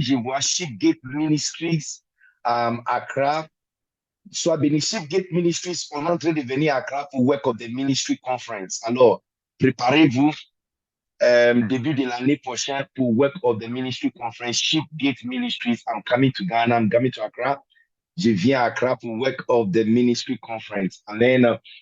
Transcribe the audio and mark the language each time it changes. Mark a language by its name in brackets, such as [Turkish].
[French] Je vois Shipgate Ministries, Accra. Soit béni. Gate Ministries, on est en train de venir à Accra pour Work of the Ministry Conference. Alors, préparez-vous début de l'année prochaine pour Work of the Ministry Conference, Gate Ministries. [English] I'm coming to Ghana, I'm coming to Accra. [French] Je viens à Accra pour Work of the Ministry Conference. Amen.